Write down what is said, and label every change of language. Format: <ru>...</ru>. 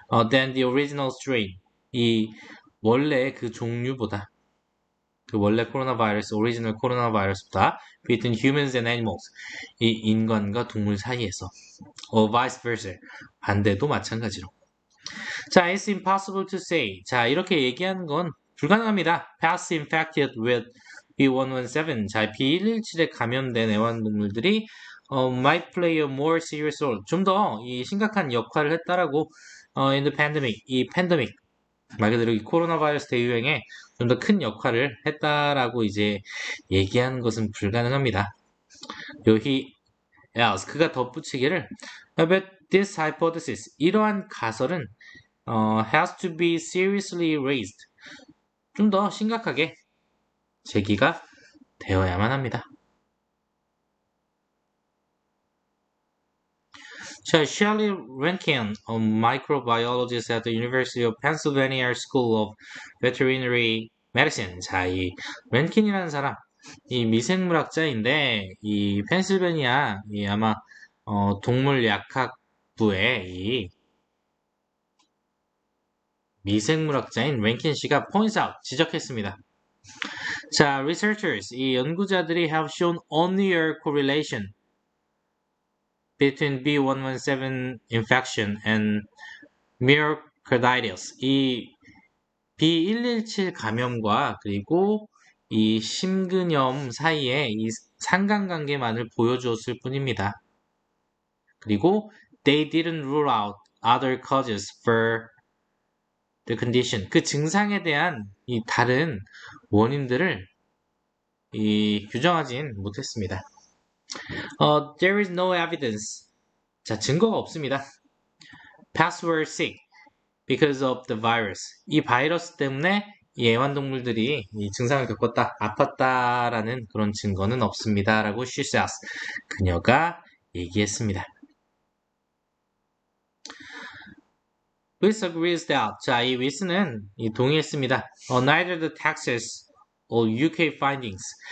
<en>Than the original strain,</en> <ko>이 원래 그 종류보다, 그 원래 코로나 바이러스, 오리지널 코로나 바이러스보다</ko> <en>between humans and animals,</en> <ko>이 인간과 동물 사이에서,</ko> <en>vice versa,</en> <ko>반대도 마찬가지로.</ko> <en>자, it's impossible to say.</en> <ko>자, 이렇게 얘기하는 건 불가능합니다.</ko> <en>Pets infected with B117. 자,</en> <ko>B117에 감염된 애완동물들이</ko> <en>might play a more serious role.</en> <ko>좀 더 이 심각한 역할을 했다라고</ko> <en>in the pandemic.</en> <ko>이 팬데믹. 말 그대로 이 코로나 바이러스 대유행에 좀 더 큰 역할을 했다라고 이제 얘기하는 것은 불가능합니다.</ko> <en>여기 else</en> <ko>그가 덧붙이기를</ko> <en>but this hypothesis</en> <ko>이러한 가설은</ko> <en>has to be seriously raised.</en> <ko>좀 더 심각하게 제기가 되어야만 합니다.</ko> <en>자, Shelley Rankin, a microbiologist at the University of Pennsylvania School of Veterinary Medicine.</en> <ko>자, 이 랜킨이라는 사람, 이 미생물학자인데, 이 펜실베니아, 이 아마 동물약학부의 이 미생물학자인 랭킨 씨가</ko> <en>point out,</en> <ko>지적했습니다.</ko> <en>자, researchers,</en> <ko>이 연구자들이</ko> <en>have shown only a correlation between B117 infection and myocarditis.</en> <ko>이 B117 감염과 그리고 이 심근염 사이에 이 상관관계만을 보여주었을 뿐입니다.</ko> <en>그리고 they didn't rule out other causes for the condition.</en> <ko>그 증상에 대한 이 다른 원인들을 이 규정하진 못했습니다.</ko> <en>There is no evidence. 자,</en> <ko>증거가 없습니다.</ko> <en>Pets were sick because of the virus.</en> <ko>이 바이러스 때문에 이 애완동물들이 이 증상을 겪었다, 아팠다라는 그런 증거는 없습니다. 라고</ko> <en>she says.</en> <ko>그녀가 얘기했습니다.</ko> <en>With agrees that. 자,</en> <ko>이 with는 동의했습니다.</ko> <en>Neither the Texas or UK findings.</en>